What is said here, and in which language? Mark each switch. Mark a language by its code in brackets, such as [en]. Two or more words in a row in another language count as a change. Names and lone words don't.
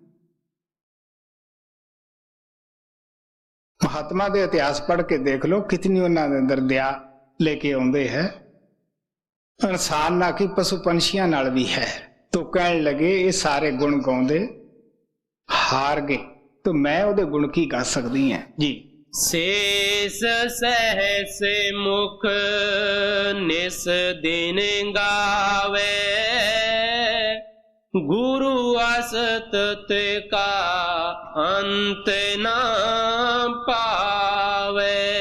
[pa] ਮਹਾਤਮਾ ਦੇ ਇਤਿਹਾਸ ਪੜ੍ਹ ਕੇ ਦੇਖ ਲੋ ਕਿਤਨੀ ਉਨ੍ਹਾਂ ਦੇ ਅੰਦਰ ਦਯਾ ਲੇਕੇ ਆਉਂਦੇ ਹੈ। ਇੰਸਾਨ ਨਾ ਕਿ ਪਸ਼ੂ ਪੰਛੀਆਂ ਨਾਲ ਭੀ ਹੈ। [hi] तो कहने लगे ये सारे गुण [pa] ਗਾਉਂਦੇ ਹਾਰ ਗਏ, ਤੋ ਮੈਂ ਉਹਦੇ ਗੁਣ ਕੀ ਗਾ ਸਕਦੀ ਹੈਂ ਜੀ। [hi] शेष सहस मुख निस दिन गावे गुरु असतत का अंत न पावे।